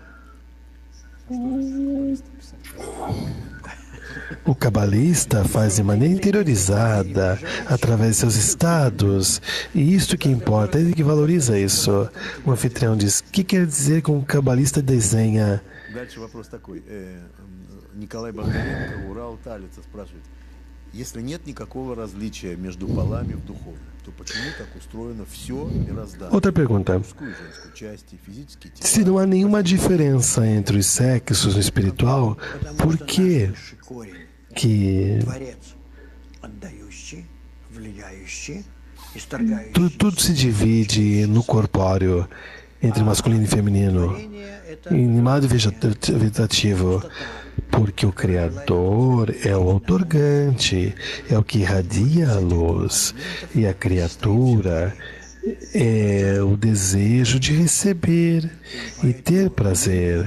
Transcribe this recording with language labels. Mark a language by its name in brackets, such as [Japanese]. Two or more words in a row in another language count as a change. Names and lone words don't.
[Portuguese] O cabalista faz de maneira interiorizada, através de seus estados, e isto que importa, ele que valoriza isso. O anfitrião diz: o que quer dizer que um cabalista desenha? [Russian] Дальше вопрос такой. Николай Бондаренко, Урал, Талица спрашивает. Если нет никакого различия между полами в духовном, то почему так устроено все мироздание? [Portuguese] Outra pergunta. [Russian] Мужскую и женскую части, физические тела. [Portuguese] Se não há nenhuma diferença entre os sexos no espiritual, por que [Russian] Творец, отдающий, влияющий, исторгающий. [Portuguese] tudo se divide no corpóreo, entre masculino e feminino, animado e vegetativo? Porque o Criador é o outorgante, é o que irradia a luz, e a criatura é o desejo de receber e ter prazer.